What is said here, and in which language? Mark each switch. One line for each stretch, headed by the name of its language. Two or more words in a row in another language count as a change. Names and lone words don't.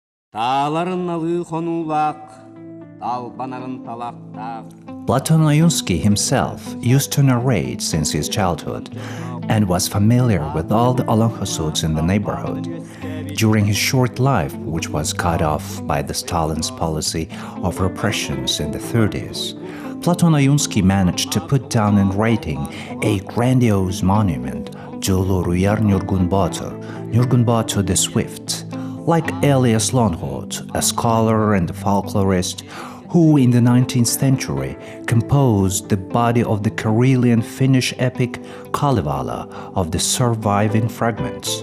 English: П.А.Ойунский himself used to narrate since his childhood and was familiar with all the Олонхо suits in the neighborhood. During his short life, which was cut off by the Stalin's policy of repressions in the 30s, П.А.Ойунский managed to put down in writing a grandiose monument to Nurgun Botur, Nurgun Botur the Swift, like Elias Olonхо, a scholar and a folklorist who in the 19th century composed the body of the Karelian Finnish epic Kalevala of the surviving fragments.